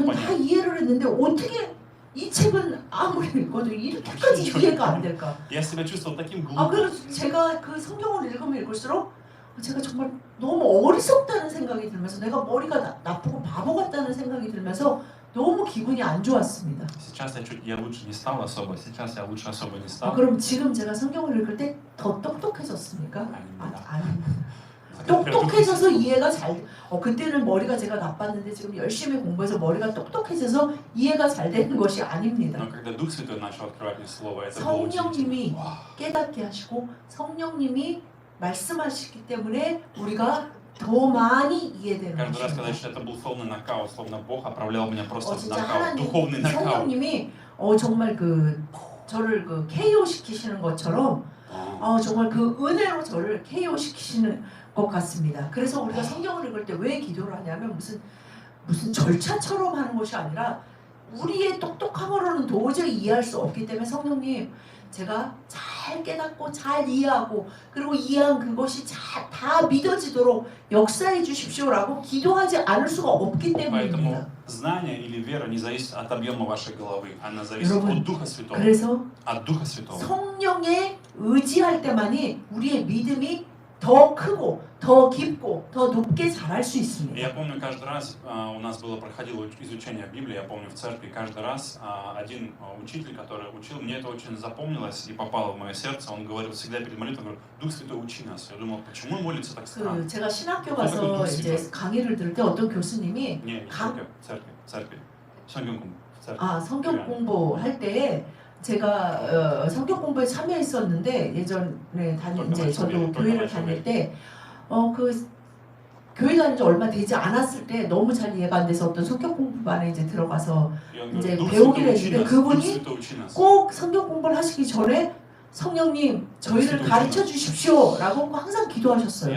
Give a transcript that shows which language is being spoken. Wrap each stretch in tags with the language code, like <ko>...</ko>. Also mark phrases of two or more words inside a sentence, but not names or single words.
<ko>읽으면 다</ko> <ru>понять.</ru> <ko>이해를 했는데 어떻게 이 책은 아무리 읽어도 이렇게까지 이해가 안 될까?</ko> <ru>Я себя чувствовал таким 아 глупым.</ru> <ko>그래서 제가 그 성경을 읽으면 읽을수록 제가 정말 너무 어리석다는 생각이 들면서 내가 머리가 나쁘고 바보 같다는 생각이 들면서 너무 기분이 안 좋았습니다.</ko> <ru>Сейчас я лучше не стал особо. Сейчас я лучше особо не стал.</ru> <ko>그럼 지금 제가 성경을 읽을 때 더 똑똑해졌습니까? 아닙니다. 아닙니다. 똑똑해져서 이해가 잘. 그때는 머리가 제가 나빴는데 지금 열심히 공부해서 머리가 똑똑해져서 이해가 잘 되는 것이 아닙니다.</ko> <ru>Но когда Дух Святой начал открывать мне Слово, это было удивительно.</ru> <ko>성령님이 Вау. 깨닫게 하시고 성령님이 말씀하시기 때문에 우리가 더 많이 이해되는</ko> <ru>Каждый раз, когда я</ru> <ko>것입니다.</ko> <ru>читаю, это был словно нокаут, словно Бог отправлял меня просто в</ru> <ko>진짜</ko> <ru>нокаут,</ru> <ko>하나님</ko> <ru>духовный нокаут.</ru> <ko>성령님이 정말 저를 KO 시키시는 것처럼 정말 그 은혜로 저를 KO 시키시는 것 같습니다. 그래서 우리가 성경을 읽을 때 왜 기도를 하냐면 무슨 절차처럼 하는 것이 아니라 우리의 똑똑함으로는 도저히 이해할 수 없기 때문에 성령님 제가 잘 깨닫고 잘 이해하고 그리고 이해한 그것이 다 믿어지도록 역사해 주십시오라고 기도하지 않을 수가 없기 때문입니다.</ko> <ru>Поэтому знание или вера не зависит от объема вашей головы, она зависит</ru> <ko>여러분,</ko> <ru>от Духа Святого.</ru> <ko>그래서</ko> <ru>От Духа Святого.</ru> <ko>성령에 의지할 때만이 우리의 믿음이 더 크고 더 깊고 더 높게 자랄 수</ko> <ru>И</ru> <ko>있습니다.</ko> <ru>я помню, каждый раз у нас проходило изучение Библии, я помню в церкви, каждый раз один учитель, который учил, мне это очень запомнилось и попало в мое сердце, он говорил всегда перед молитвой, говорит, Дух Святой, учи нас. Я думал, почему он молится так странно?</ru> <ko>제가 신학교 가서 이제 강의를 들을 때 어떤 교수님이</ko> <ru>Не, не церковь.</ru> <ko>성경 공부. 성경 공부할 때 제가 성경 공부에 참여했었는데 예전에 이제 저도 교회를 다닐 때 그 교회 다닌 지 얼마 되지 않았을 때 너무 잘 이해가 안 돼서 어떤 성경 공부반에 이제 들어가서 이제 배우기로 했는데 그분이 꼭 성경 공부를 하시기 전에 성령님 저희를 가르쳐 주십시오라고 항상 기도하셨어요.</ko>